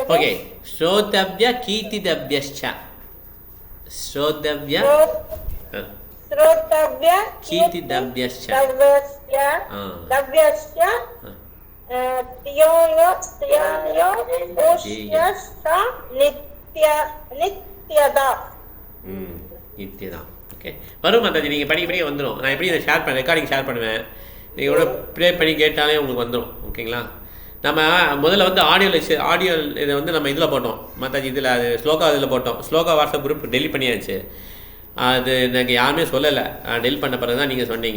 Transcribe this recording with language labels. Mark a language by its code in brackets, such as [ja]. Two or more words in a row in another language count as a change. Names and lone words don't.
[sa] ओके, श्रोतव्य कीर्तितव्यश्च, श्रोतव्य श्रोतव्य कीर्तितव्यश्च दव्यश्च नित्यदा. [ta] நித்யதா. ஓகே, வரும் மாதாஜி. நீங்கள் படிக்க படிக்க வந்துடும். நான் எப்படி இதை ஷேர் பண்ண ரெக்கார்டிங் ஷேர் பண்ணுவேன், நீங்கள் கூட ப்ளே பண்ணி கேட்டாலே உங்களுக்கு வந்துடும். ஓகேங்களா, நம்ம முதல்ல வந்து ஆடியோ இதை வந்து நம்ம இதில் போட்டோம் மாதாஜி, இதில் அது ஸ்லோகா இதில் போட்டோம். ஸ்லோகா [en] WhatsApp group delete [ta] பண்ணியாச்சு. அது எனக்கு யாருமே சொல்லலை, டெலிட் பண்ண பிறகு தான் நீங்கள் சொன்னீங்க.